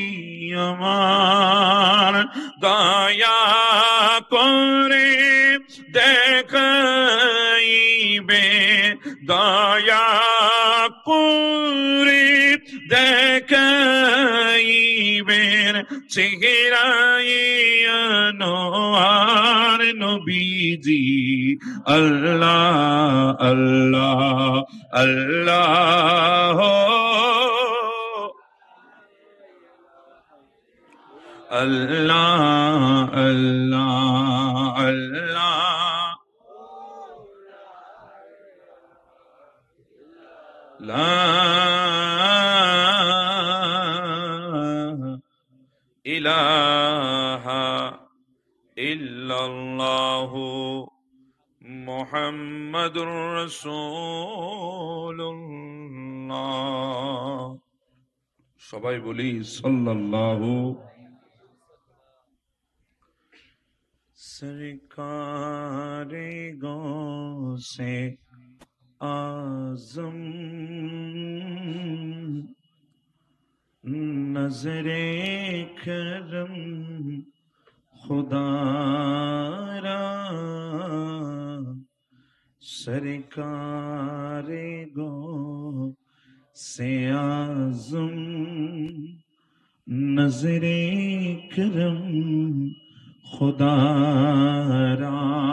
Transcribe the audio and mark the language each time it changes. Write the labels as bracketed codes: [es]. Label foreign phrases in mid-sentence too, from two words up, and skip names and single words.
[bn] আমার, দয়া করে দেখাইবে, দয়া করে দেখাইবেন চেহারায় আনোয়ার নবীজি। [ar] الله الله الله اللہ اللہ اللہ۔ لا الہ الا اللہ محمد رسول اللہ۔ [bn] সবাই বলি সাল্লাল্লাহু। [ur] سرکار غوث اعظم نظر کرم خدا را، سرکار غوث اعظم نظر کرم خدا را،